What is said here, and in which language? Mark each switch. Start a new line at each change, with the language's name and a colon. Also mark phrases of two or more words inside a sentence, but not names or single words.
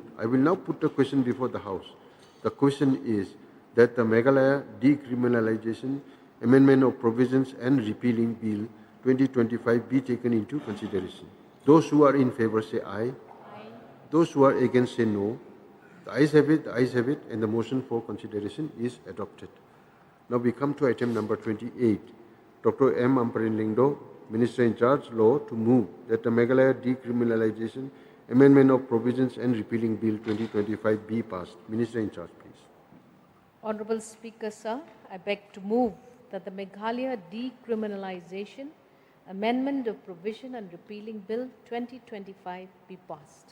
English: I will now put a question before the House. The question is that the Meghalaya Decriminalization Amendment of Provisions and Repealing Bill 2025 be taken into consideration. Those who are in favor say aye. Aye. Those who are against say no. The ayes have it, and the motion for consideration is adopted. Now we come to item number 28. Dr. M. Amparin Lingdo, Minister in charge, Law, to move that the Meghalaya Decriminalization Amendment of Provisions and Repealing Bill 2025 be passed. Minister in charge, please. Honorable Speaker, sir, I beg to move that the Meghalaya Decriminalization Amendment of Provision and Repealing Bill 2025 be passed.